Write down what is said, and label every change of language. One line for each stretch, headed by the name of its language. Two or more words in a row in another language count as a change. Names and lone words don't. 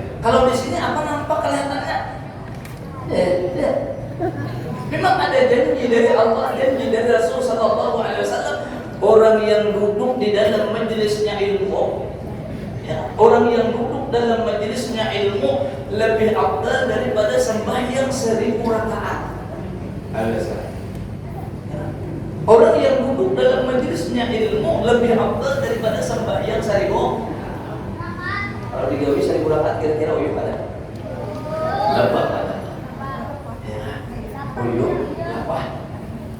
Banjar: Kalau di sini apa nampak kelihatannya? Memang ada janji dari Allah, janji dari Rasul
Arabic: صلى الله عليه وسلم.
Banjar: Orang yang duduk di dalam majelisnya ilmu, ya, orang yang duduk dalam majelisnya ilmu lebih afdal daripada sembahyang 1000 rakaat. Orang yang duduk dalam majelisnya ilmu lebih afdal daripada sembahyang 1000. Kalau digawi 1000 rakaat kira-kira uyuh ada? Berapa ada? Ya, uyuh apa?